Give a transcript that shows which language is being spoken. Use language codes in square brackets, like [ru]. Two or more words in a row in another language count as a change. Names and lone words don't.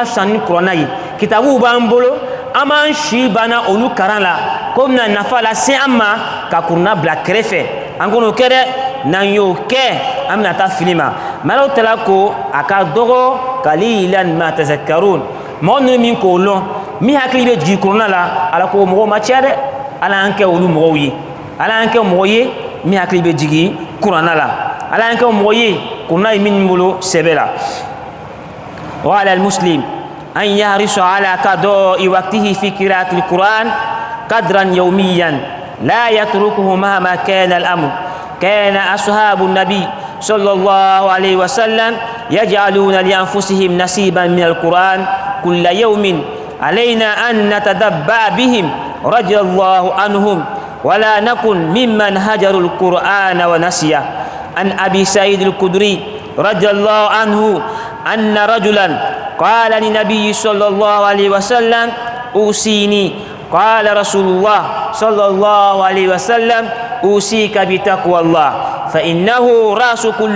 [bm] fisa ni kuranna ye kitabuw b'an bolo an b'an si banna olu karan la ko bɛna nafa lase an ma ka kuranna bila kɛrɛfɛ an k'o kɛ dɛ n'an y'o kɛ an bɛna taa fili ma [ar] الله تعالى [bm] ko a ka dɔgɔ [ar] قليلا ما تذكرون [bm] mɔgɔ ninnu min k'o lɔn min hakili bɛ jigin kuranna la Ala ko mɔgɔw ma caya dɛ Ala y'an kɛ olu mɔgɔw ye Ala y'an kɛ mɔgɔ ye min hakili bɛ jigin kuranna la Ala y'an kɛ mɔgɔ ye kuranna ye min bolo sɛbɛ la [ar] وعلى المسلم أن يحرص على قضاء وقته في قراءة القرآن قدرا يوميا لا يتركه مهما كان الأمر كان أصحاب النبي صلى الله عليه وسلم يجعلون لأنفسهم نصيبا من القرآن كل يوم علينا أن نتشبه بهم رضي الله عنهم ولا نكن ممن هجروا القرآن ونسيه عن أبي سعيد الخدري رضي الله عنه أن رجلا قال للنبي صلى الله عليه وسلم أوصيني قال رسول الله صلى الله عليه وسلم أوصيك بتقوى الله فإنه رأس كل